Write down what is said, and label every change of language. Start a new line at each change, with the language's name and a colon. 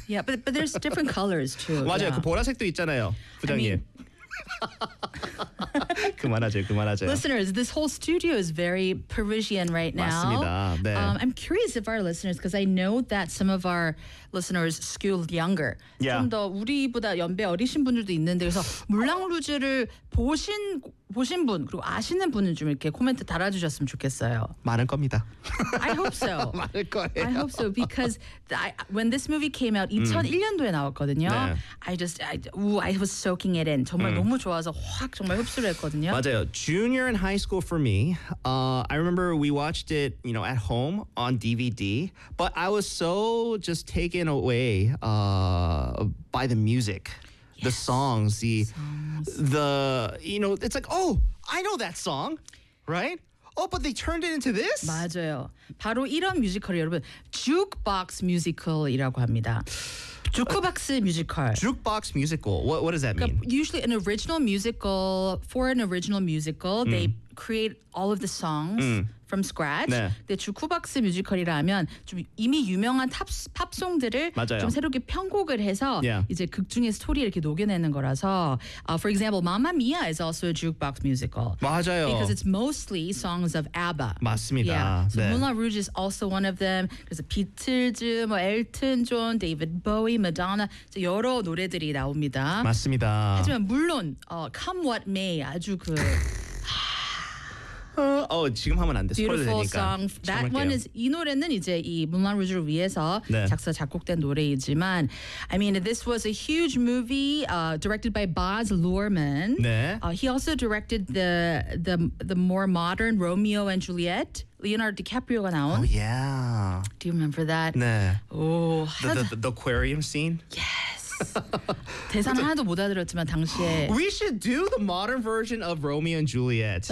English: Yeah, but there's different colors too.
Korean: 맞아요. 그 보라색도 있잖아요. 부장님.
English: I mean,
Korean: 그만하죠, 그만하죠.
English: Listeners, this whole studio is very Parisian right now.
Korean: 맞습니다. 네.
English: I'm curious if our listeners, because I know that some of our listeners skewed younger. Yeah.
Korean: 좀 더 우리보다 연배 어리신 분들도 있는데 그래서 물랑루즈를 보신 분 그리고 아시는 분은 좀 이렇게 코멘트 달아주셨으면 좋겠어요. 많을 겁니다.
English: I hope so.
Korean: 많을 거예요.
English: I hope so because when this movie came out
Korean: 2001년도에 나왔거든요. 네.
English: I was soaking it in.
Korean: 정말 너무 좋아서 확 정말 흡수를 했거든요. 맞아요.
English: Junior in high school for me. I remember we watched it, you know, at home on DVD. But I was so just taken away by the music. The songs, you know, it's like, oh, I know that song, right? Oh, but they turned it into this?
Korean: 맞아요. 바로 이런 뮤지컬이 여러분, 주크박스 뮤지컬이라고 합니다. 주크박스 뮤지컬.
English: Jukebox musical. What does that mean? Usually an original musical, for an original musical, they create all of the songs from scratch.
Korean: 네. 근데 주크박스 뮤지컬이라면 좀 이미 유명한 팝송들을 맞아요. 좀 새롭게 편곡을 해서
English: yeah.
Korean: 이제 극중의 스토리 이렇게 녹여내는 거라서
English: for example, Mamma Mia is also a jukebox musical.
Korean: 맞아요.
English: Because it's mostly songs of ABBA.
Korean: 맞습니다.
English: Yeah. So
Korean: 네.
English: Moulin Rouge is also one of them.
Korean: 그래서 비틀즈, 뭐 엘튼 존, 데이비드 보이, 마돈나 여러 노래들이 나옵니다. 맞습니다. 하지만 물론 Come What May 아주 그 지금 하면 안 돼. 스포일러 되니까.
English: Beautiful song. That one is
Korean: 이 노래는 이제 이 Moulin Rouge를 위해서 네. 작사 작곡된 노래이지만
English: I mean this was a huge movie directed by Baz Luhrmann.
Korean: 네.
English: He also directed the more modern Romeo and Juliet.
Korean: Leonardo DiCaprio가 나온.
English: Oh yeah. Do you remember that?
Korean: 네.
English: Oh, the aquarium scene? Yes.
Korean: 대사는 하나도 못 알아들었지만 당시에
English: We should do the modern version of Romeo and Juliet.